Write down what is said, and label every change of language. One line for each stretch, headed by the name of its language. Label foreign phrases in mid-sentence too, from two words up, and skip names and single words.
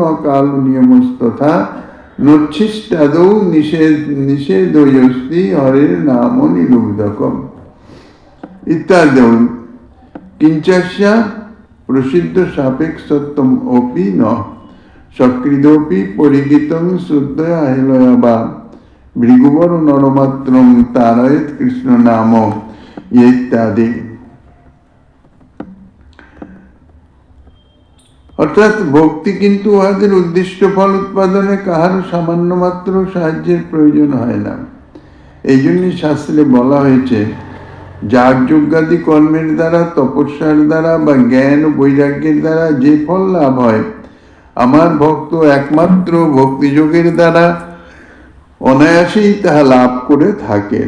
Sanskrit: কাল নিয়মস্তথা নোচ্ছিষ্টাদৌ নিষেধয়স্তি হরের নাম নিলুব্ধকম ইত্যাদি কিঞ্চস্য প্রসিদ্ধ সাপেক্ষত্বম অপি ন সকৃদপি পরিগীতং শ্রদ্ধয়া হেলয়া বা ভৃগুবর নরমাত্রং তারয়েৎ কৃষ্ণ নাম ইত্যাদি।
Bangla: অর্থাৎ ভক্তি কিন্তু উহাদের উদ্দিষ্ট ফল উৎপাদনে কাহারও সামান্য মাত্র সাহায্যের প্রয়োজন হয় না। এই জন্যই শাস্ত্রে বলা হয়েছে, যাগযজ্ঞাদি কর্মের দ্বারা, তপস্যার দ্বারা বা জ্ঞান ও বৈরাগ্যের দ্বারা যে ফল লাভ হয়, আমার ভক্ত একমাত্র ভক্তিযোগের দ্বারা অনায়াসেই তাহা লাভ করে থাকেন।